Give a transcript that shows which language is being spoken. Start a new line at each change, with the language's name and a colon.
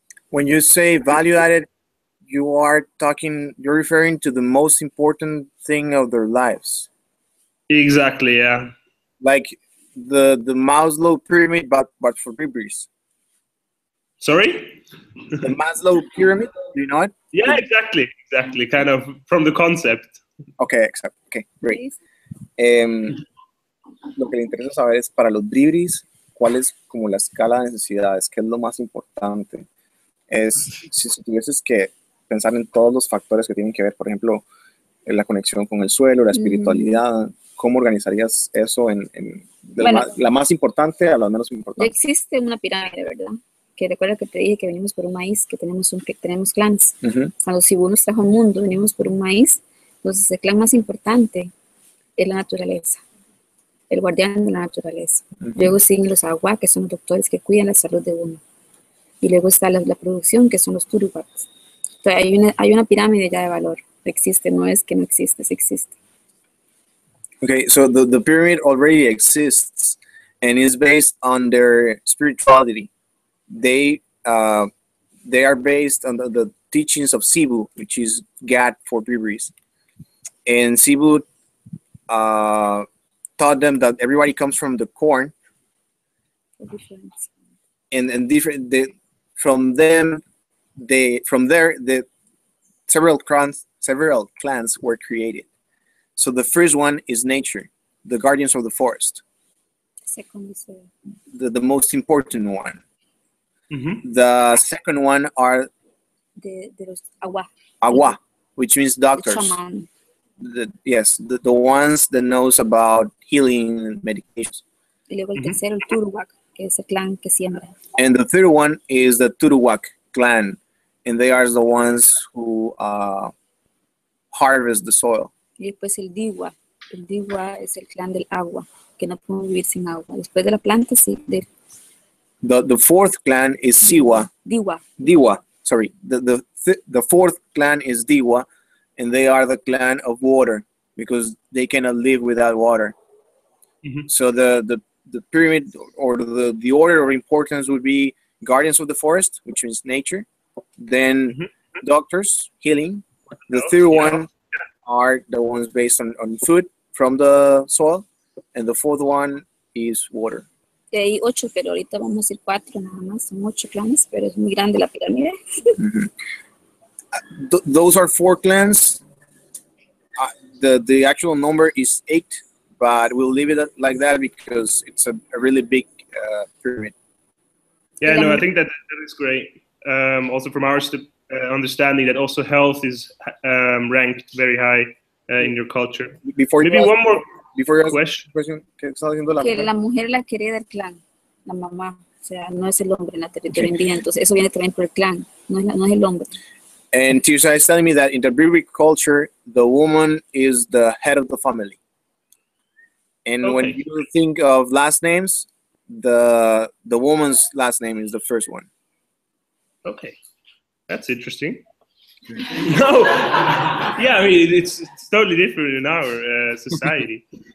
English: When you say value added, you're referring to the most important thing of their lives. Exactly, yeah. Like the Maslow pyramid, but for Bribris. Sorry? The Maslow pyramid, do you know it? Yeah, exactly. Kind of from the concept. Okay, great.
Spanish: Lo que le interesa saber es para los Bribris, cuál es como la escala de necesidades, qué es lo más importante. Si tuvieses que pensar en todos los factores que tienen que ver, por ejemplo, en la conexión con el suelo, la espiritualidad, ¿cómo organizarías eso la más importante a la menos importante? Existe una pirámide, ¿verdad? Que recuerda que te dije que venimos por un maíz, que tenemos clanes. Cuando Cibú nos trajo al mundo, venimos por un maíz. Entonces, el clan más importante es la naturaleza, el guardián de la naturaleza. Luego siguen los agua, que son los doctores que cuidan la salud de uno. Y luego está la producción, que son los turubacs. Entonces, hay una pirámide ya de valor. Existe, no es que no existe, sí existe.
English: Okay, so the pyramid already exists and is based on their spirituality. They are based on the teachings of Cebu, which is God for Bribris. And Cebu taught them that everybody comes from the corn, and different. From there, the several clans were created. So the first one is nature, the guardians of the forest. Second is the most important one. The second one are
Spanish: de los
English: agua, which means doctors. Shaman. The ones that knows about healing and medications.
Spanish: Y luego el tercero, el Turuwak, que es el clan que siembra.
English: And the third one is the Turuwak clan, and they are the ones who harvest the soil.
Spanish: Y después el Diwa. El Diwa es el clan del agua, que no podemos vivir sin agua. Después de la planta, sí.
English: The fourth clan is Siwa. Diwa. Sorry. The fourth clan is Diwa, and they are the clan of water because they cannot live without water. So the pyramid, or the order of importance would be guardians of the forest, which means nature. Then doctors, healing. The third one are the ones based on food from the soil, and the fourth one is water.
Spanish: Hay 8, pero ahorita vamos a decir 4 nada más. Son 8 clanes, pero es muy grande la pirámide.
English: Those are 4 clans. The actual number is 8, but we'll leave it like that because it's a really big pyramid. Yeah, no, I think that is great. Also from our understanding that also health is ranked very high in your culture. Maybe one more question.
Spanish: Que la mujer la que hereda el clan, la mamá, o sea, no es el hombre en la territorio indígena, entonces eso viene también por el clan, no es el hombre.
English: And Tirsa is telling me that in the Bribri culture, the woman is the head of the family. And when you think of last names, the woman's last name is the first one. Okay, that's interesting. No, yeah, I mean it's totally different in our society.